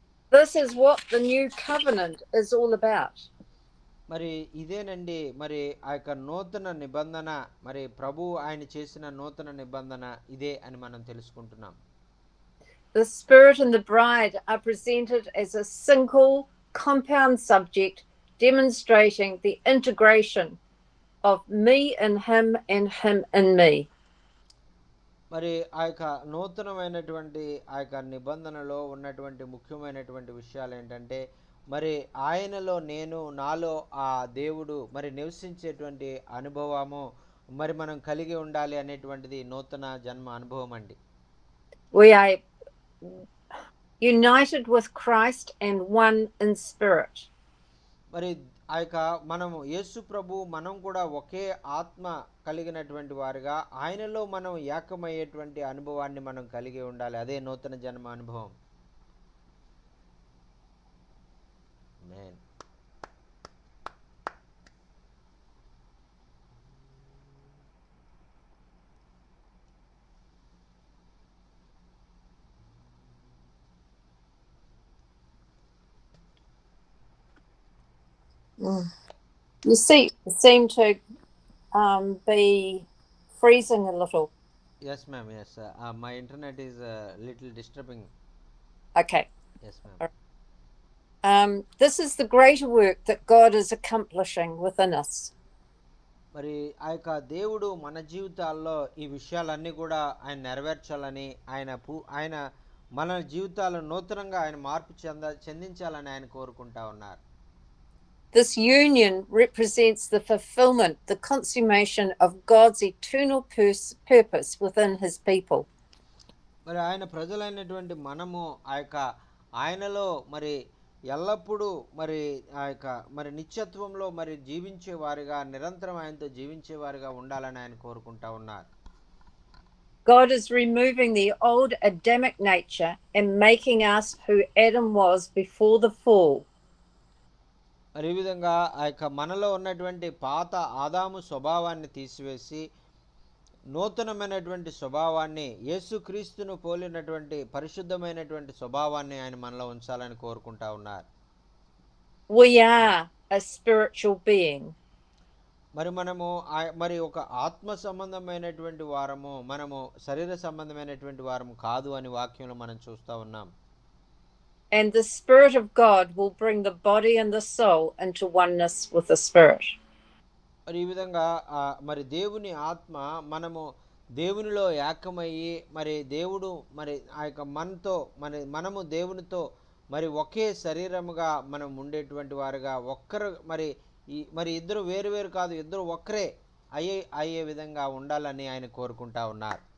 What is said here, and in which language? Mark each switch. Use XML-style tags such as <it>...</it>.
<en>This is what the new covenant is all about.</en> <te>మరి ఇదేనండి మరి ఆ యొక్క నూతన నిబంధన, మరి ప్రభు ఆయన చేసిన నూతన నిబంధన ఇదే అని మనం తెలుసుకుంటున్నాం.</te> <en>The Spirit and the bride are presented as a single compound subject demonstrating the integration of me in him and him in me.</en> <te>మరి ఆ యొక్క నూతనమైనటువంటి ఆ యొక్క నిబంధనలో ఉన్నటువంటి ముఖ్యమైనటువంటి విషయాలు ఏంటంటే మరి ఆయనలో నేను, నాలో ఆ దేవుడు మరి నివసించేటువంటి అనుభవము మరి మనం కలిగి ఉండాలి అనేటువంటిది నూతన జన్మ అనుభవం అండి.</te> <en>We are united with Christ and one in spirit.</en> <te>మరి ఆ యొక్క మనము యేసు ప్రభు మనం కూడా ఒకే ఆత్మ కలిగినటువంటి వారుగా ఆయనలో మనం ఏకమయ్యేటువంటి అనుభవాన్ని మనం కలిగి ఉండాలి. అదే నూతన జన్మ అనుభవం. ఆమేన్.</te> <en>You seem to be freezing a little. Yes, ma'am. Yes, my internet is a little disturbing. Okay. Yes, ma'am. This is the greater work that God is accomplishing within us.</en> <te>మరి ఆ యొక్క దేవుడు మన జీవితాల్లో ఈ విషయాలన్నీ కూడా ఆయన నెరవేర్చాలని ఆయన మన జీవితాలను నూతనంగా ఆయన మార్పు చెందించాలని ఆయన కోరుకుంటా ఉన్నారు.</te> <en>This union represents the fulfillment, the consummation of God's eternal purpose within his people.</en> <te>మరి ఆయన ప్రజలైనటువంటి మనము ఆ యొక్క ఆయనలో మరి ఎల్లప్పుడూ మరి ఆ యొక్క మరి నిత్యత్వంలో మరి జీవించేవారుగా నిరంతరం ఆయనతో జీవించేవారుగా ఉండాలని ఆయన కోరుకుంటా ఉన్నారు.</te> <en>God is removing the old Adamic nature and making us who Adam was before the fall.</en> <te>మరి ఈ విధంగా ఆ యొక్క మనలో ఉన్నటువంటి పాత ఆదాము స్వభావాన్ని తీసివేసి నూతనమైనటువంటి స్వభావాన్ని, యేసుక్రీస్తును పోలినటువంటి పరిశుద్ధమైనటువంటి స్వభావాన్ని ఆయన మనలో ఉంచాలని కోరుకుంటా ఉన్నారు.</te> <en>We are a spiritual being.</en> <te>మరి మనము మరి ఒక ఆత్మ సంబంధమైనటువంటి వారము, మనము శరీర సంబంధమైనటువంటి వారము కాదు అని వాక్యంలో మనం చూస్తా ఉన్నాం.</te> <en>And the Spirit of God will bring the body and the soul into oneness with the Spirit.</en> <te>మరి ఈ విధంగా మరి దేవుని ఆత్మ మనము దేవునిలో ఏకమయ్యి మరి దేవుడు మరి ఆ యొక్క మనము దేవునితో మరి ఒకే శరీరముగా మనం ఉండేటువంటి వారుగా ఒక్కరు మరి ఇద్దరు వేరు కాదు, ఇద్దరు ఒక్కరే అయ్యే విధంగా ఉండాలని ఆయన కోరుకుంటా ఉన్నారు.</te>